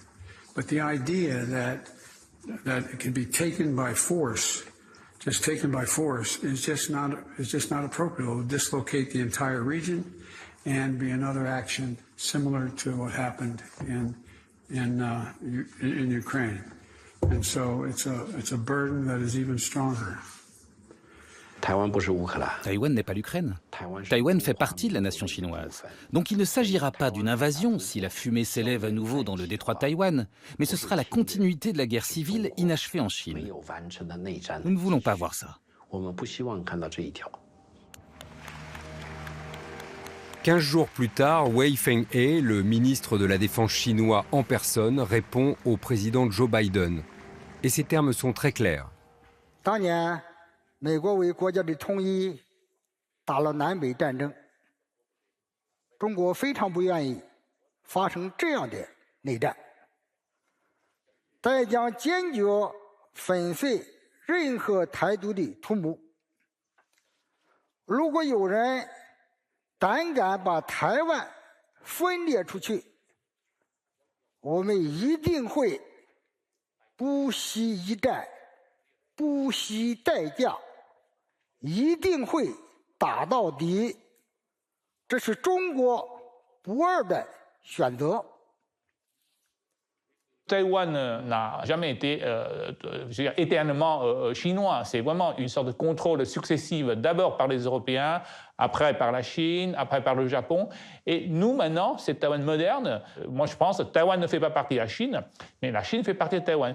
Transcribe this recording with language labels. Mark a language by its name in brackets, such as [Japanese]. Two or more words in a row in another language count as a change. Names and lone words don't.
[English] But the idea that it can be taken by force, just taken by force, is just not appropriate. It will dislocate the entire region and be another action similar to what happened in Ukraine. And so it's a burden that is even stronger. [French] Taïwan n'est pas l'Ukraine. Taïwan fait partie de la nation chinoise. Donc il ne s'agira pas d'une invasion si la fumée s'élève à nouveau dans le détroit de Taïwan, mais ce sera la continuité de la guerre civile inachevée en Chine. Nous ne voulons pas voir ça. 15 jours plus tard, Wei Fenghe, le ministre de la Défense chinois en personne, répond au président Joe Biden. Et ses termes sont très clairs. [Chinese] 美国为国家的统一打了南北战争，中国非常不愿意发生这样的内战。再将坚决粉碎任何台独的图谋。如果有人胆敢把台湾分裂出去，我们一定会不惜一战，不惜代价，一定会打到底。这是中国不二的选择。 [French] Taïwan n'a jamais été éternellement chinois. C'est vraiment une sorte de contrôle successif, d'abord par les Européens, après par la Chine, après par le Japon. Et nous, maintenant, cette Taïwan moderne, moi je pense que Taïwan ne fait pas partie de la Chine, mais la Chine fait partie de Taïwan.